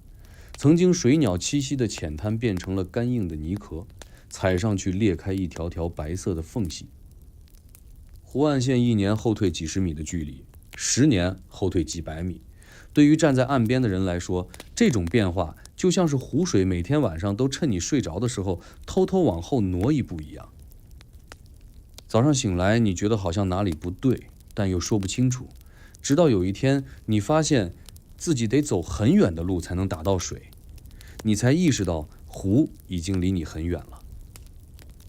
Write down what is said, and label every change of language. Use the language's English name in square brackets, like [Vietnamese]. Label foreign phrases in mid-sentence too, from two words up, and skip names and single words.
[Chinese] 曾經水鳥棲息的淺灘變成了乾硬的泥殼，踩上去裂開一條條白色的縫隙。湖岸線1年後退幾十米的距離，10年後退幾百米。對於站在岸邊的人來說，這種變化就像是湖水每天晚上都趁你睡着的時候偷偷往後挪一步一樣。早上醒來，你觉得好像哪裡不对，但又說不清楚，直到有一天你發现自己得走很遠的路才能打到水，你才意識到湖已經離你很遠了。